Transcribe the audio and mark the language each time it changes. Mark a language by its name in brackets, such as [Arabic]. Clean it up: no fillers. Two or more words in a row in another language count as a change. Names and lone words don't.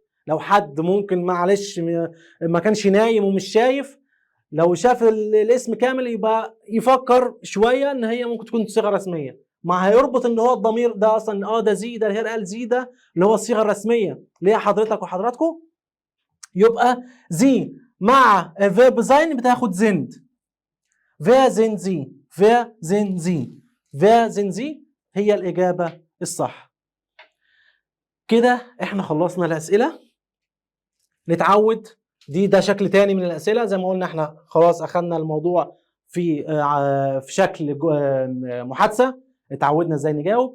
[Arabic] لو حد ممكن معلش ما كانش نايم ومش شايف، لو شاف الاسم كامل يبقى يفكر شويه ان هي ممكن تكون صيغه رسميه، ما هيربط ان هو الضمير ده اصلا ده زي، ده الهير قال زي، ده اللي هو الصيغه الرسميه اللي هي حضرتك وحضراتكم. يبقى زي مع فيرب زين بتاخد زند. [German] wer sind sie wer sind sie wer sind sie [Arabic] هي الاجابه الصح. كده احنا خلصنا الاسئله. نتعود، ده شكل تاني من الاسئله. زي ما قلنا احنا خلاص اخذنا الموضوع في شكل محادثه، اتعودنا ازاي نجاوب.